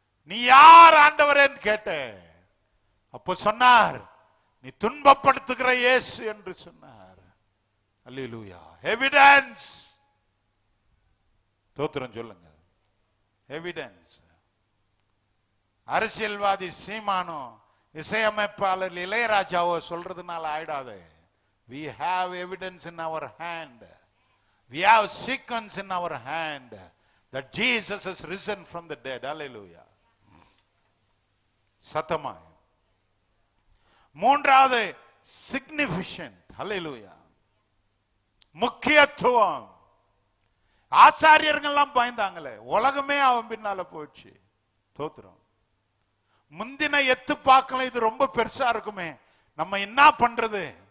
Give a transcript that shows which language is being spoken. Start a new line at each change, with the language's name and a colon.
Tamil: நீ யார் ஆண்டவரேன்னு கேட்டேன். அப்போ சொன்னார், நீ துன்பப்படுத்துகிற இயேசு என்று சொன்னார். அல்லேலூயா. எவிடன்ஸ். தோத்திரம் சொல்லுங்க. எவிடன்ஸ். அரசியல்வாதி சீமானோ இசையமைப்பாளர் இளையராஜாவோ சொல்றதுனால ஆயிடாது.
English: We have evidence in our hand. We have sequence in our hand that Jesus has risen from the dead.
Tamil: Hallelujah. சத்தமாய். 3வது significant. Hallelujah. முக்கியத்துவம். ஆசாரியர்கள் எல்லாம் பயந்தாங்களே, உலகமே அவன் பின்னால போச்சு. தோத்திரம். முந்தின எத்து பார்க்கலாம், இது ரொம்ப பெருசா இருக்குமே, நம்ம என்ன பண்றது?